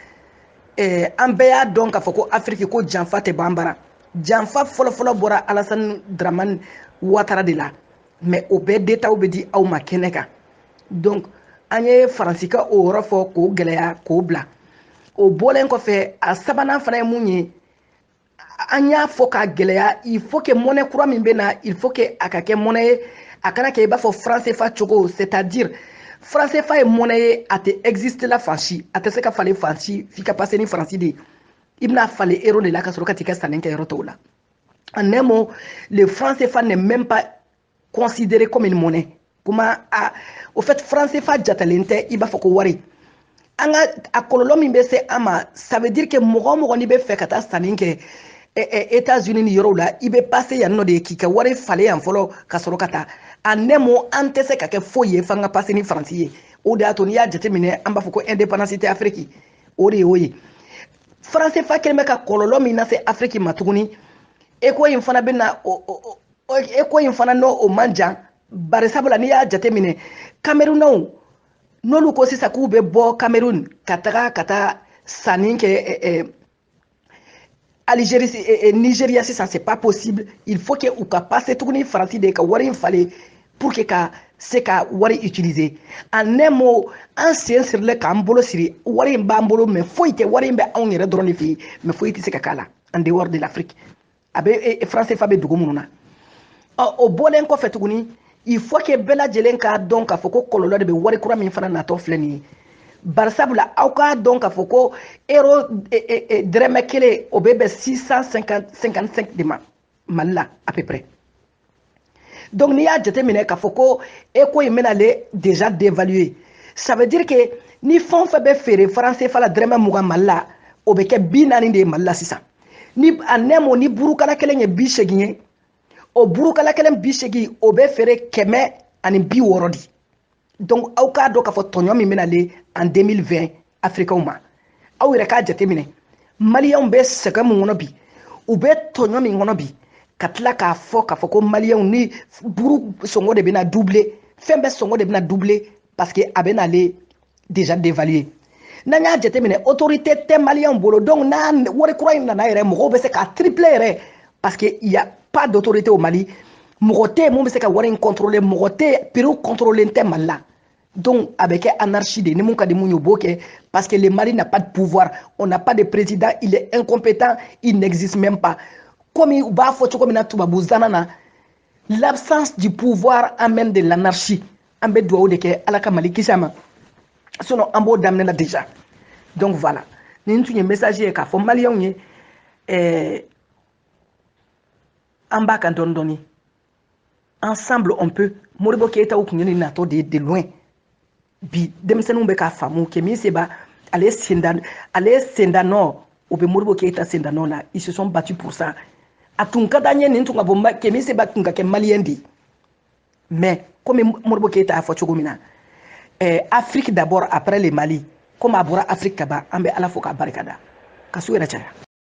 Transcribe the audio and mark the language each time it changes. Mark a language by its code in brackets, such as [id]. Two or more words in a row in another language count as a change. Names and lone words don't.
[bm] an bɛɛ y'a dɔn k'a fɔ ko afiriki ko janfa tɛ ban bara janfa fɔlɔfɔlɔ bɔra alasani dramani watara de la mais o bɛɛ detaw bɛ di aw ma kɛnɛ kan donc an ye faransi ka o yɔrɔ fɔ k'o gɛlɛya k'o bila o bɔlen kɔfɛ a sabanan fana ye mun ye an y'a fɔ k'a gɛlɛya [fr] il faut que [bm] monnaie kura min bɛ na il [fr] faut que [bm] a ka kɛ monnaie ye a kana kɛ i b'a fɔ franc CFA cogo [fr] c'est à dire franc CFA [bm] ye monnaie ye a tɛ existe la fan si a tɛ se ka falen fan si f'i ka passer ni faransi de ye i bɛna falen euro de la ka sɔrɔ ka t'i ka sanni kɛ yɔrɔ tɔw la [fr] en un mot le franc CFA n'est même pas considéré comme une monnaie [bm] kuma [fr] au fait franc CFA [bm] jatalen tɛ i b'a fɔ ko wari an ka a kɔlɔlɔ min bɛ se an ma [fr] ça veut dire que [bm] mɔgɔ o mɔgɔ n'i bɛ fɛ ka taa sanni kɛ États-Unis ni yɔrɔw la i bɛ passer yan nɔ de k'i ka wari falen yan fɔlɔ ka sɔrɔ ka taa [fr] en un mot [bm] an tɛ se ka kɛ foyi ye f'an ka passer ni faransi ye o de y'a to n'i y'a jateminɛ an b'a fɔ ko indépendance tɛ afiriki o de y'o ye franc CFA kɛlen bɛ ka kɔlɔlɔ min lase afiriki ma tuguni eco in fana bɛ na eco in fana n'o man jan bari sabula n'i y'a jateminɛ Camerounnaw n'olu ko sisan k'u bɛ bɔ Cameroun ka taa sanni kɛ Algérie Nigeria sisan [fr] c'est pas possible il faut que [bm] u ka passer tuguni faransi de ka wari in falen [fr] pour que [bm] ka se ka wari utiliser en [fr] un mot [bm] an sen sirilen k'an bolo siri wari in b'an bolo mais foyi tɛ wari in bɛ anw yɛrɛ dɔrɔn de fɛ yen mais foyi tɛ se ka k'a la [fr] en dehors de l'Afrique [bm] a bɛ franc CFA bɛ dugu minnu na o bɔlen kɔfɛ tuguni [fr] il faut que [bm] bɛɛ lajɛlen k'a dɔn k'a fɔ ko kɔlɔlɔ de bɛ wari kura min fana natɔ filɛ nin ye barisabula aw k'a dɔn k'a fɔ ko euro dɛrɛmɛ kelen o bɛ bɛn 655 de ma mali la [fr] à peu près donc [bm] n'i y'a jateminɛ k'a fɔ ko eco in bɛna ale [fr] déjà dévaluer ça veut dire que [bm] ni fɛn o fɛn bɛ feere franc CFA la dɛrɛmɛ 20 mali la o bɛ kɛ 40 de ye mali la sisan ni a nɛmɔ ni burukala kelen ye 80 ye o burukala kelen 80 o bɛ feere 160 di donc aw k'a dɔn k'a fɔ tɔɲɔ min bɛna ale en 2020 africains ma aw yɛrɛ k'a jateminɛ maliyɛnw bɛ sɛgɛn min kɔnɔ bi u bɛ tɔɲɔ min kɔnɔ bi ka tila k'a fɔ k'a fɔ ko maliyɛnw ni buru sɔngɔ de bɛna doubler fɛn bɛɛ sɔngɔ de bɛna doubler parce que a bɛna ale [fr] déjà dévaluer [bm] n'an y'a jateminɛ autorité tɛ maliyɛnw bolo donc n'a wari kura in nana yɛrɛ mɔgɔw bɛ se k'a tripler yɛrɛ [fr] parce que il y a pas d'autorité au Mali [bm] mɔgɔ tɛ yen mun bɛ se ka wari in contrôler mɔgɔ tɛ [fr] prix contrôler [bm] tɛ Mali la [fr] donc avec anarchie [bm] de ni mun ka di mun ye o b'o kɛ [fr] parce que le Mali n'a pas de pouvoir on n'a pas de président il est incompétent il n'existe même pas comme [bm] u b'a fɔ cogo min na tubabuzana na [fr] l'absence du pouvoir amène de l'anarchie [bm] an bɛ dugawu de kɛ ala ka Mali kisi a ma sinon an b'o daminɛ la [fr] déjà donc voilà [bm] nin tun ye message ye k'a fɔ maliyɛnw ye an b'a kan dɔɔni dɔɔni [fr] ensemble on peut [bm] Modibo Keïta tun ye nin natɔ [fr] de loin [bm] bi denmisɛnninw bɛ k'a faamu Kemi Seba ale senda nɔ o bɛ Modibo Keyita senda nɔ la [fr] ils se sont battus pour ça [bm] a tun ka d'an ye nin tun ka bɔ Kemi Seba tun ka kɛ maliyɛn de [fr] mais comme [bm] Modibo Keyita y'a fɔ cogo min na [fr] Afrique d'abord après le Mali comme [bm] a bɔra Afrique ka ban an bɛ Ala fo k'a barikada ka su yɛrɛ caya